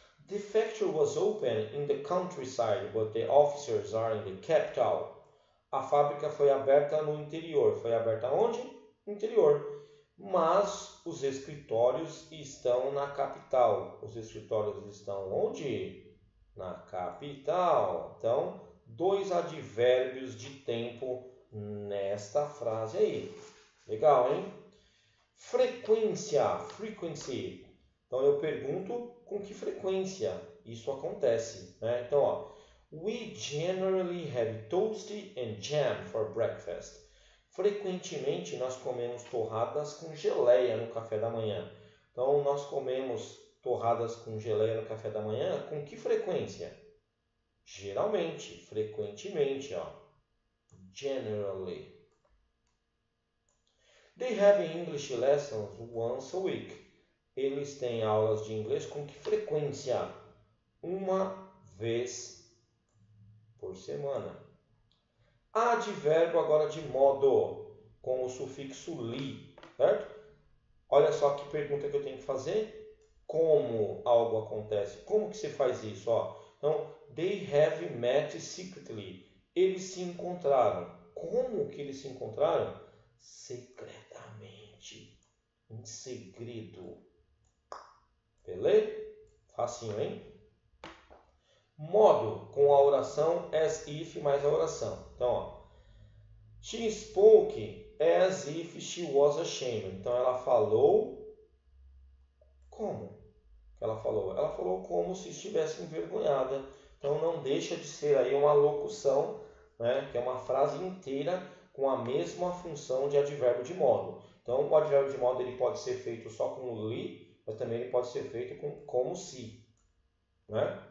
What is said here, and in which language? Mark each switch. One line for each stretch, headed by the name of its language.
English: The factory was open in the countryside, but the officers are in the capital.
Portuguese: A fábrica foi aberta no interior. Foi aberta onde? No interior. Mas os escritórios estão na capital. Os escritórios estão onde? Na capital. Então, dois advérbios de tempo nesta frase aí. Legal, hein? Frequência, frequency. Então eu pergunto com que frequência isso acontece, né? Então, ó,
English: we generally have toast and jam for breakfast.
Portuguese: Frequentemente nós comemos torradas com geleia no café da manhã. Então, nós comemos torradas com geleia no café da manhã com que frequência? Geralmente, frequentemente, ó. Generally.
English: They have English lessons once a week.
Portuguese: Eles têm aulas de inglês com que frequência? Uma vez por semana. Advérbio agora de modo, com o sufixo li, certo? Olha só que pergunta que eu tenho que fazer. Como algo acontece? Como que se faz isso? Ó, então,
English: they have met secretly.
Portuguese: Eles se encontraram. Como que eles se encontraram? Secretamente. Em segredo. Beleza? Facinho, hein? Modo, com a oração as if mais a oração. Então, ó.
English: She spoke as if she was ashamed.
Portuguese: Então, ela falou como? Ela falou como se estivesse envergonhada. Então, não deixa de ser aí uma locução, né? Que é uma frase inteira com a mesma função de advérbio de modo. Então, o advérbio de modo ele pode ser feito só com li, mas também ele pode ser feito com como se, né?